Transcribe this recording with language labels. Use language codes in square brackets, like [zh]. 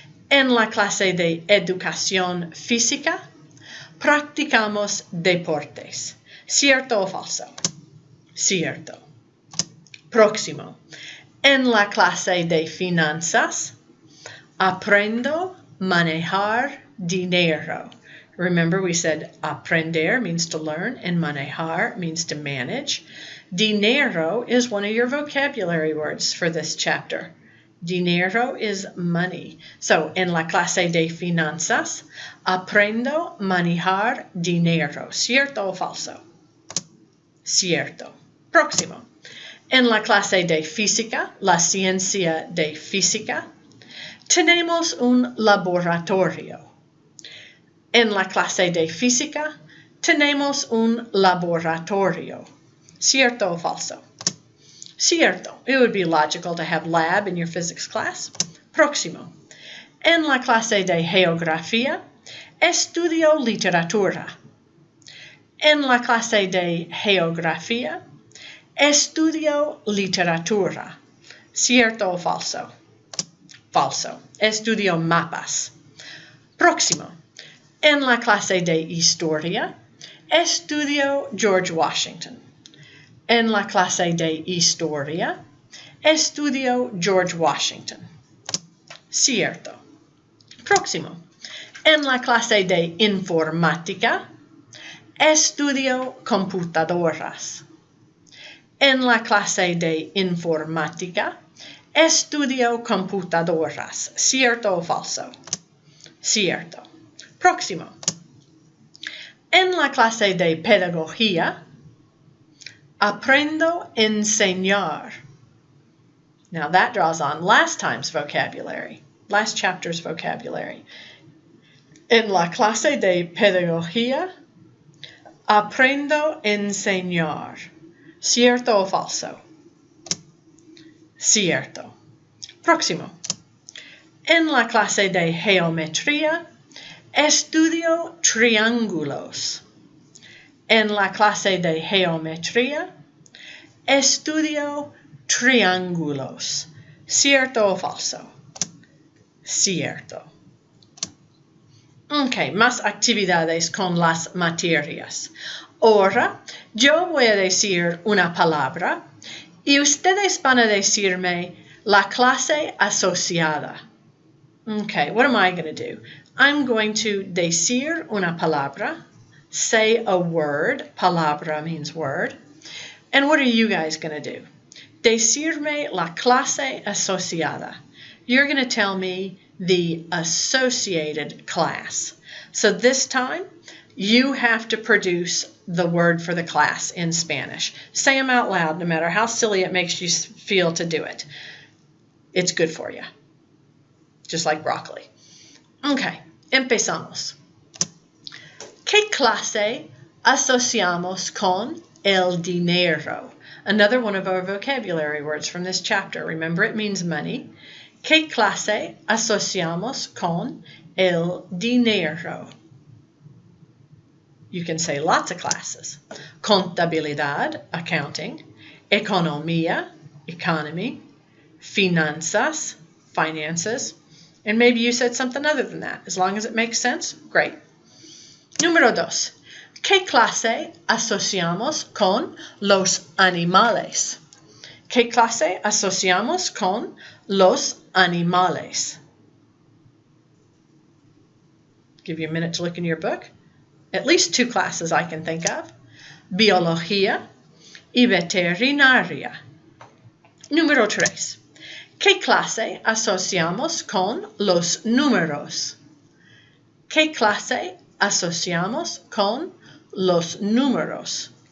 [es] En la clase de educación física, practicamos deportes. ¿Cierto o falso? Cierto. Próximo. En la clase de finanzas, aprendo manejar dinero. [en] Remember, we said aprender means to learn and manejar means to manage. Dinero is one of your vocabulary words for this chapter. Dinero is money. [es] So, en la clase de finanzas, aprendo manejar dinero. ¿Cierto o falso? Cierto. Próximo. En la clase de física, la ciencia de física, tenemos un laboratorio. En la clase de física, tenemos un laboratorio. ¿Cierto o falso? Cierto. [en] It would be logical to have lab in your physics class. [es] Próximo. En la clase de geografía, estudio literatura. En la clase de geografía, estudio literatura. ¿Cierto o falso? Falso. Estudio mapas. Próximo. En la clase de historia, estudio George Washington. En la clase de historia, estudio George Washington. Cierto. Próximo. En la clase de informática, estudio computadoras. En la clase de informática, estudio computadoras. ¿Cierto o falso? Cierto. Próximo. En la clase de pedagogía, aprendo a enseñar. [en] Now that draws on last time's vocabulary, last chapter's vocabulary. [es] En la clase de pedagogía, aprendo a enseñar. ¿Cierto o falso? Cierto. Próximo. En la clase de geometría, estudio triángulos. En la clase de geometría, estudio triángulos. ¿Cierto o falso? Cierto. Ok, más actividades con las materias. Ahora yo voy a decir una palabra y ustedes van a decirme la clase asociada. [en] Okay, what am I going to do? I'm going to [es] decir una palabra, [en] say a word. Palabra means word. And what are you guys going to do? [es] Decirme la clase asociada. [en] You're going to tell me the associated class. So this time, you have to produce the word for the class in Spanish. Say them out loud, no matter how silly it makes you feel to do it. It's good for you. Just like broccoli. Okay, empezamos. [es] ¿Qué clase asociamos con el dinero? [en] Another one of our vocabulary words from this chapter. Remember, it means money. [es] ¿Qué clase asociamos con el dinero? [en] You can say lots of classes. Contabilidad, accounting. Economía, economy. Finanzas, finances. And maybe you said something other than that. As long as it makes sense, great. [es] Número 2. ¿Qué clase asociamos con los animales? ¿Qué clase asociamos con los animales? [en] Give you a minute to look in your book. At least 2 classes I can think of. [es] Biología y veterinaria. Número 3. ¿Qué clase asociamos con los números? ¿Qué clase asociamos con los números?